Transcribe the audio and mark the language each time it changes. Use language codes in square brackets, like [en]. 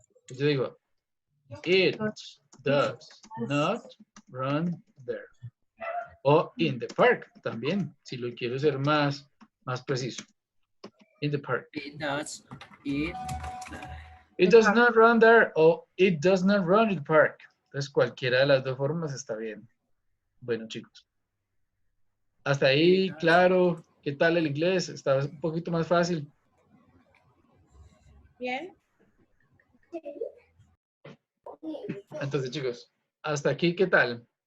[es] Yo digo, [en] it does not run there. [es] O [en] in the park [es] también, si lo quiero ser más preciso. [en] In the park. It does. It does not run there o it does not run in the park. [es] Entonces cualquiera de las dos formas está bien. Bueno, chicos. Hasta ahí, claro. ¿Qué tal el inglés? Está un poquito más fácil. Bien. Entonces, chicos, hasta aquí, ¿qué tal?